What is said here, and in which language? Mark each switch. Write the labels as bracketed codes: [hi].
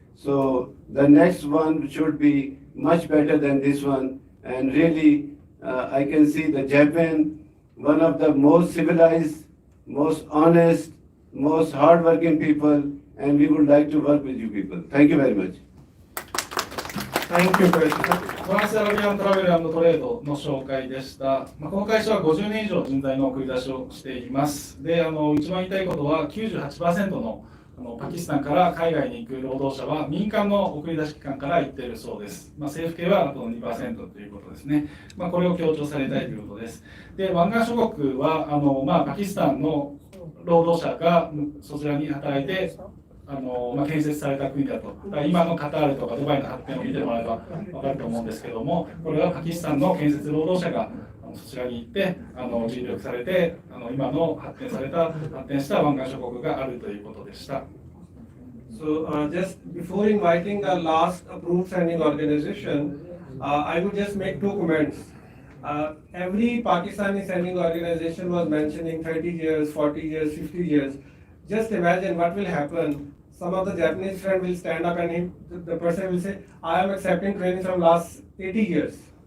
[en] So the next one should be much better than this one. And really, I can see the Japan, one of the most civilized, most honest, most hardworking people, and we would like to work with you people. Thank you very much. Thank you, President. [ja] トランスアラビアントラベル&トレードの紹介でした。この会社は50年以上人材の送り出しをしています。で、一番言いたいことは 98% のパキスタンから海外に行く労働者は民間の送り出し機関から行っているそうです。政府系はあと 2% ということですね。これを強調されたいということです。で、湾岸諸国はパキスタンの労働者がそちらに働いて建設された国だと。今のカタールとかドバイの発展を見てもらえば分かると思うんですけども、これはパキスタンの建設労働者がそちらに行って尽力されて今の発展した湾岸諸国があるということでした。 [en] So just before inviting the last approved sending organization, I would just make two comments. every Pakistani sending organization was mentioning 30 years, 40 years, 50 years. Just imagine what will happen. Some of the Japanese friend will stand up and the person will say, I am accepting training from last 80 years.